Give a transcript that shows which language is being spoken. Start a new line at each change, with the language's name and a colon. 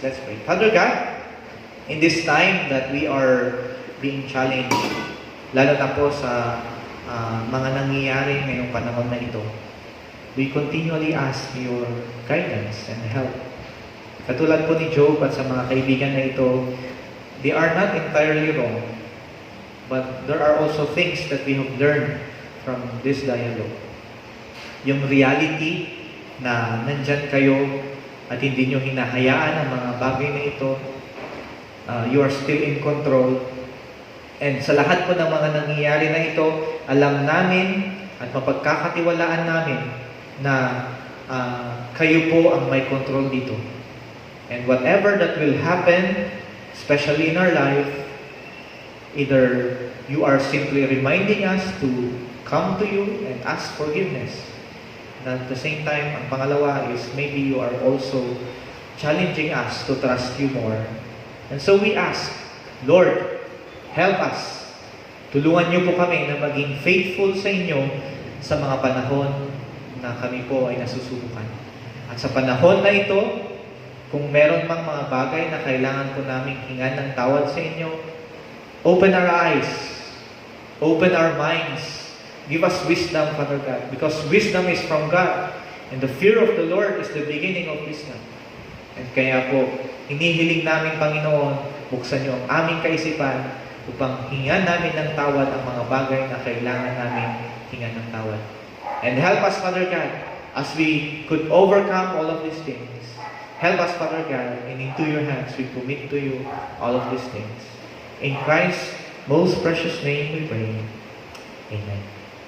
English: Let's pray. Father God, in this time that we are being challenged,
Filipino: lalo na po sa mga nangyayari ngayong panahon na ito,
English: we continually ask your guidance and help.
Filipino: Katulad po ni Job at sa mga kaibigan na ito,
English: they are not entirely wrong, but there are also things that we have learned from this dialogue.
Filipino: Yung reality na nandyan kayo at hindi nyo hinahayaan ang mga bagay na ito,
English: you are still in control.
Filipino: And sa lahat po ng mga nangyayari na ito, alam namin at mapagkakatiwalaan namin na kayo po ang may control dito.
English: And whatever that will happen, especially in our life, either you are simply reminding us to come to you and ask forgiveness. And at the same time,
Filipino: ang pangalawa
English: is maybe you are also challenging us to trust you more. And so we ask, Lord, help us.
Filipino: Tulungan niyo po kami na maging faithful sa inyo sa mga panahon na kami po ay nasusubukan. At sa panahon na ito, kung meron mang mga bagay na kailangan po namin hingan ng tawad sa inyo,
English: open our eyes, open our minds, give us wisdom, Father God, because wisdom is from God, and the fear of the Lord is the beginning of wisdom.
Filipino: And kaya po, hinihiling namin, Panginoon, buksan niyo ang aming kaisipan upang hingan namin ng tawad ang mga bagay na kailangan namin hingan ng tawad.
English: And help us, Father God, as we could overcome all of these things. Help us, Father God, and into your hands we commit to you all of these things. In Christ's most precious name we pray. Amen.